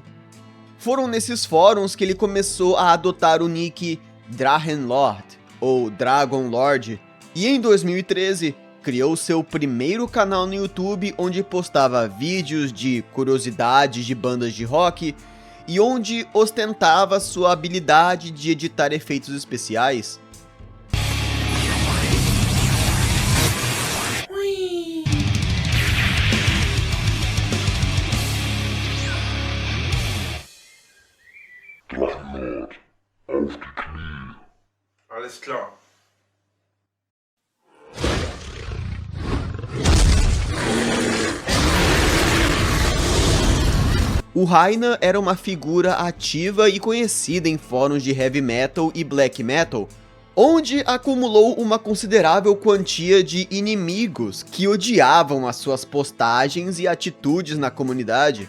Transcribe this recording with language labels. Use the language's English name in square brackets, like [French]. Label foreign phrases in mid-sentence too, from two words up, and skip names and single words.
[Portuguese] Foram nesses fóruns que ele começou a adotar o nick Drachenlord, ou Dragon Lord, e em 2013 criou seu primeiro canal no YouTube onde postava vídeos de curiosidades de bandas de rock e onde ostentava sua habilidade de editar efeitos especiais. [German] Drachenlord, auf die Knie. Alles klar. [Portuguese] O Rainer era uma figura ativa e conhecida em fóruns de [English] heavy metal [Portuguese] e [English] black metal, [Portuguese] onde acumulou uma considerável quantia de inimigos que odiavam as suas postagens e atitudes na comunidade.